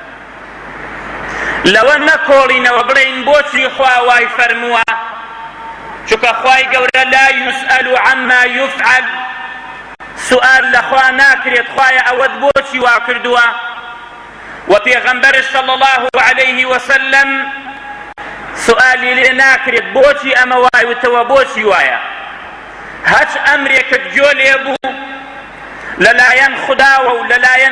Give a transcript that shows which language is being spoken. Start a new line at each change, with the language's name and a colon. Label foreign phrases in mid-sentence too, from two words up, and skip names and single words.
Central Kurdish: لەوە نەکۆڵینەوە بڵێین بۆچی خوا وای فەرمووە چونکە خوای گەورە
Arabic: لا يسأل عما يفعل
Central Kurdish: سوال لە خوا ناکرێت خوایە ئەوەت بۆچی وا کردووە و پێغەمبەرش
Arabic: صلی الله عليه وسلم
Central Kurdish: سوالی لێ ناکرێت بۆچی ئەمە وایوتەوە بۆچی وایە هەچ ئەمرێکت جۆ لێ بوو لەلایەن خوداوە و لەلایەن